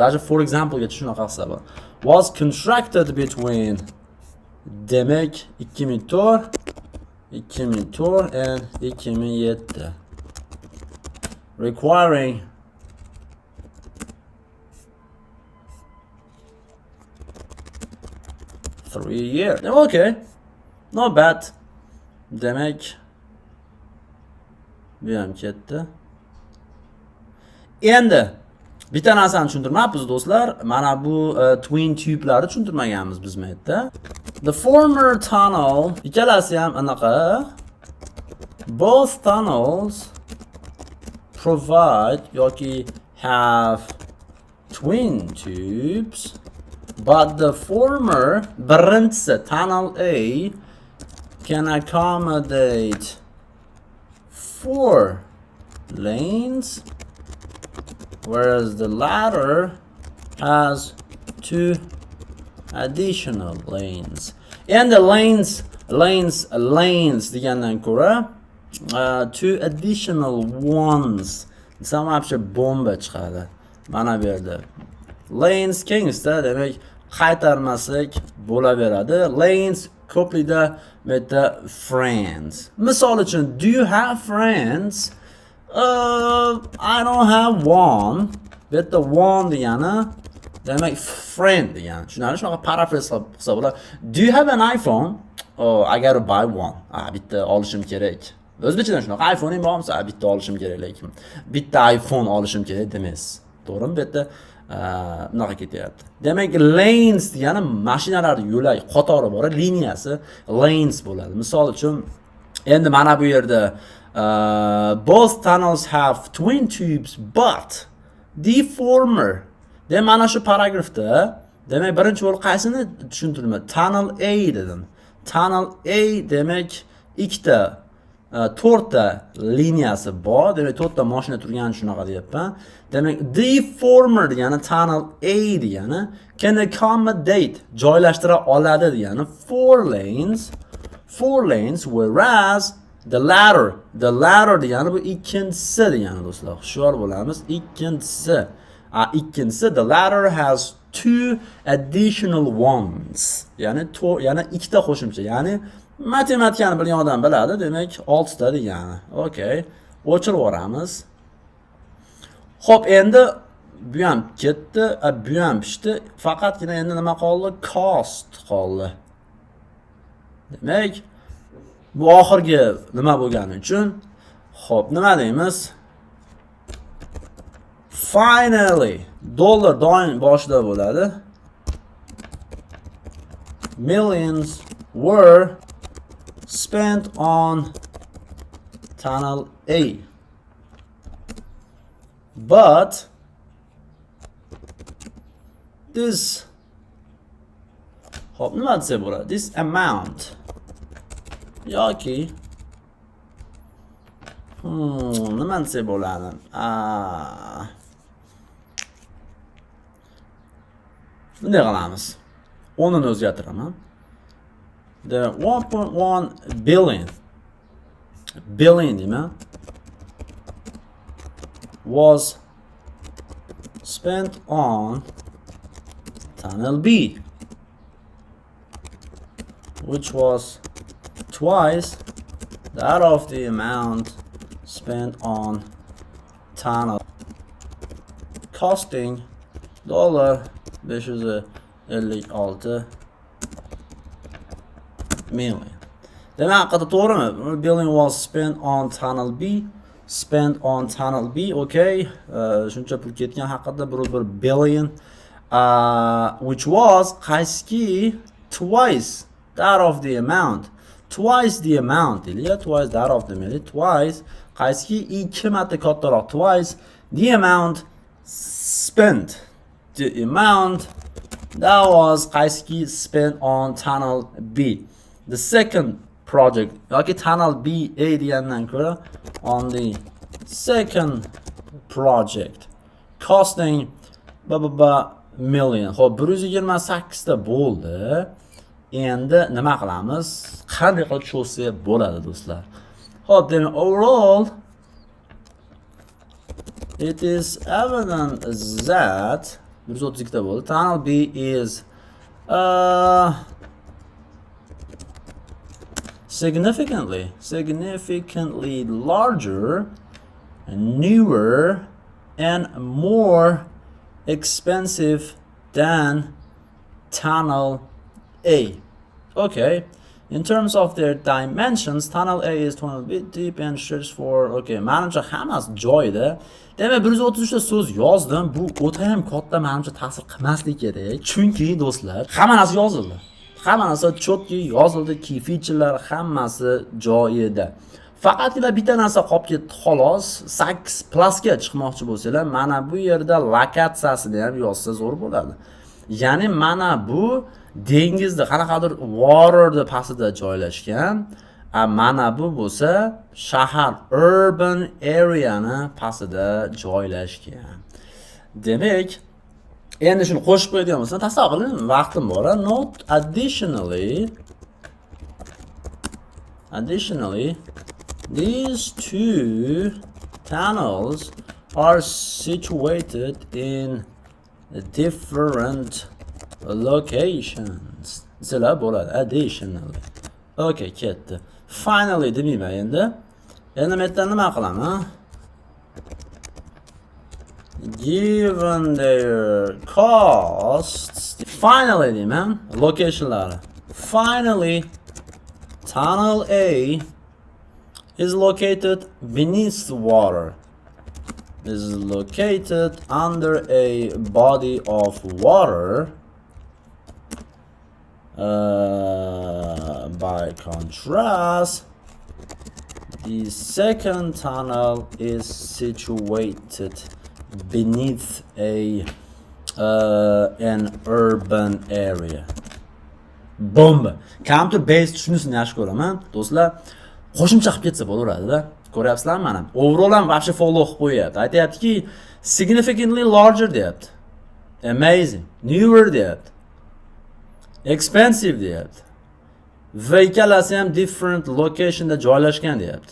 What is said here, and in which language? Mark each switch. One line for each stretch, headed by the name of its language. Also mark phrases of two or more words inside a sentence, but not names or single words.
Uzbek: Даже
English: for example
Uzbek: ga shunaqa hisobda.
English: Was constructed between demak 2004 and 2007. Requiring three years. Okay. Not bad.
Uzbek: Demak bu ham ketdi. Endi bitta narsani tushuntirmayapmiz do'stlar. Mana bu
English: twin tube'larni
Uzbek: tushuntirmaganmiz biz bu yerda.
English: The former tunnel,
Uzbek: ikkalasi ham anaqa.
English: Both tunnels provide yoki have twin tubes, but the former birinchisi tunnel A can accommodate 4 lanes, whereas the latter has 2 additional lanes. And the lanes
Uzbek: degandan ko'ra
English: 2 additional ones.
Uzbek: Samapcha bomba chiqadi. Mana bu yerda lanes kengsta, demak qaytarmasak bo'laveradi. Lanes ko'plikda meta friends. Misol uchun,
English: do you have friends? I don't have one.
Uzbek: Bitta one degani demak friend degani. Tushunarli? Shunaqa paraphrase qilsa bo'ladi.
English: Do you have an iPhone? Oh, I gotta buy one.
Uzbek: Bitta olishim kerak. O'zbekchadan shunaqa iPhone'ing bormi? Bitta olishim kerak, lekin bitta iPhone olishim kerak demas. To'g'rimi? Bitta bunaqa ketyapti. Demak, lanes degani mashinalar yo'lak qatori bor, liniyasi lanes bo'ladi. Misol uchun, endi mana bu yerda
English: both tunnels have twin tubes, but the former.
Uzbek: Demak, mana shu paragrafda, demak, birinchi bo'lib qaysini tushuntirdim? Tunnel A dedim. Tunnel A demak ikkita 4 ta liniyasi bor. Demak, 4 ta mashina turgani shunaqa deyapman. Demak,
English: the former degani tunnel A degani can accommodate,
Uzbek: joylashtira oladi degani
English: 4 lanes, whereas the latter
Uzbek: degani bu ikkinchisi degani do'stlar. Hushyor bo'lamiz. Ikkinchisi,
English: the latter has 2 additional ones.
Uzbek: Ya'ni ikkita qo'shimcha. Ya'ni matematikani bilgan odam biladi, demak 6 ta degani. Okay. O'chirib yuboramiz. Xo'p, endi bu ham ketdi, bu ham pishdi. Faqatgina endi nima qoldi? Cost qoldi. Demak, bu oxirgi nima bo'lgani uchun, xo'p, nima deymiz? Finally, dollar doim boshida bo'ladi.
English: Millions were spent on tunnel A. But this,
Uzbek: hop, nima desa bo'ladi?
English: This amount
Uzbek: yoki nima desa bo'ladi? Bunday qilamiz. o'nini o'zgartiraman.
English: The 1.1 billion deyman was spent on Tunnel B, which was twice that of the amount spent on tunnel, costing $556 million.
Uzbek: Demak, haqida to'g'rimi?
English: Billion was spent on Tunnel B. Spent on Tunnel B, okay.
Uzbek: Shuncha pul ketgan haqida bir billion.
English: Which was qaysi twice that of the amount. Twice the amount. Twice that of the amount.
Uzbek: Twice qaysi 2 marta kattaroq.
English: Twice the amount spent. The amount that was qaysi spent on Tunnel B. The second project yoki Tunnel B A
Uzbek: degandan ko'ra
English: on the second project costing million.
Uzbek: Xo'p, 128 ta bo'ldi. Endi nima qilamiz? Qanday qilib cho'zsak bo'ladi, do'stlar? Xo'p, demak
English: overall it is evident that 132
Uzbek: ta bo'ldi.
English: Tunnel B is significantly larger, newer, and more expensive than Tunnel A. Okay. In terms of their dimensions, Tunnel A is 20 bit deep and stretches for,
Uzbek: okay, manimcha hammasi joyida. Demak, 133 ta so'z yozdim. Bu o'ta ham katta manimcha ta'sir qilmasligi kerak. Chunki do'stlar, hamma narsa yozildi. Hamma narsa chotki yozildi,
English: key featurelar
Uzbek: hammasi joyida. Faqatgina bitta narsa qolib ketdi xolos. 8+ ga chiqmoqchi bo'lsalar, mana bu yerda lokatsiyasini ham yozsa zo'r bo'ladi. Ya'ni mana bu dengizda qanaqadir waterda pastida joylashgan. Mana bu bo'lsa shahar
English: urban areani
Uzbek: pastida joylashgan. Demak, endi shuni qo'shib qo'yadigan bo'lsa, tasavvur qiling, vaqtim bor.
English: Note additionally these two tunnels are situated in different locations.
Uzbek: Sizlar bo'ladi additionally. Okay, ketdi. Finally demayman endi. Endi men yerdan nima qilaman? Given their costs, finally deyman, locationlari.
English: Finally, Tunnel A is located beneath the water. Is located under a body of water. By contrast, the second tunnel is situated beneath an urban area.
Uzbek: Bomba.
English: Counter based
Uzbek: tushunishni yaxshi ko'raman. Do'stlar, qo'shimcha qilib ketsa bo'laveradi-da. Ko'ryapsizlarmi mana? Overall ham vobshe follow qilib qo'yapti. Aytayaptiki,
English: significantly larger
Uzbek: deyapti. Amazing, newer deyapti. Expensive deyapti. Va ikkalasi ham
English: different locationda
Uzbek: joylashgan deyapti.